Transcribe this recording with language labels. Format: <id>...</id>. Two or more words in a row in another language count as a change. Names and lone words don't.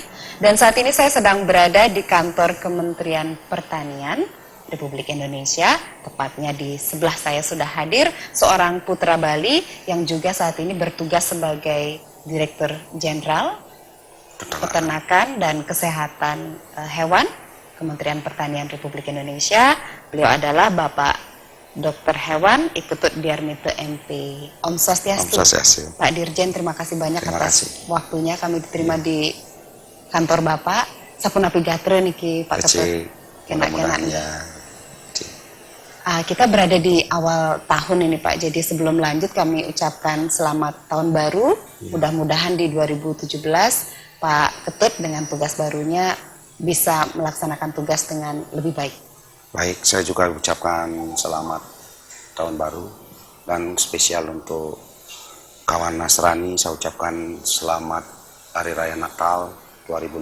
<id>Dan saat ini saya sedang berada di kantor Kementerian Pertanian Republik Indonesia, tepatnya di sebelah saya sudah hadir seorang putra Bali yang juga saat ini bertugas sebagai Direktur Jenderal Peternakan dan Kesehatan Hewan Kementerian Pertanian Republik Indonesia. Beliau adalah Bapak Dr. Hewan Iketut Diarmita MP.</id> <ban>Om Swastiastu.</ban> <id>Pak Dirjen, terima kasih banyak atas waktunya kami diterima di kantor Bapak.</id> <ban>Sapunapi gatre niki Pak Ketut. Kenak-kenaknya.</ban> <id>Kita berada di awal tahun ini Pak, jadi sebelum lanjut kami ucapkan selamat tahun baru. Mudah-mudahan di 2017 Pak Ketut dengan tugas barunya bisa melaksanakan tugas dengan lebih baik. Baik, saya juga ucapkan selamat tahun baru dan spesial untuk kawan Nasrani, saya ucapkan selamat Hari Raya Natal 2016.</id>